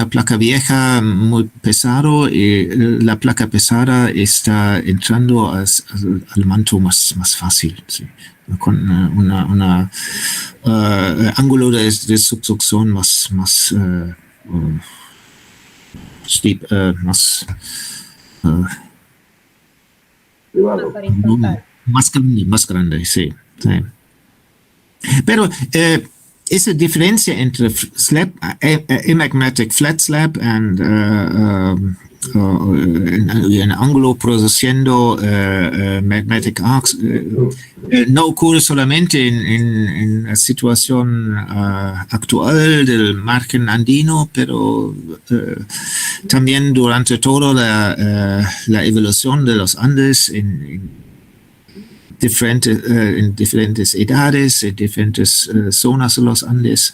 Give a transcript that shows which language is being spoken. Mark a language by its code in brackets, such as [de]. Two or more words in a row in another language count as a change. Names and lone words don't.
[es] placa vieja muy pesado, y la placa pesada está entrando al manto más fácil, sí, con una ángulo de subducción más steep, más grande, sí. Pero esa diferencia entre [en] slab, amagmatic flat slab [es] y un ángulo produciendo [en] magmatic arcs [es] no ocurre solamente en la situación actual del margen andino, pero también durante toda la evolución de los Andes en diferentes edades, en diferentes zonas de los Andes.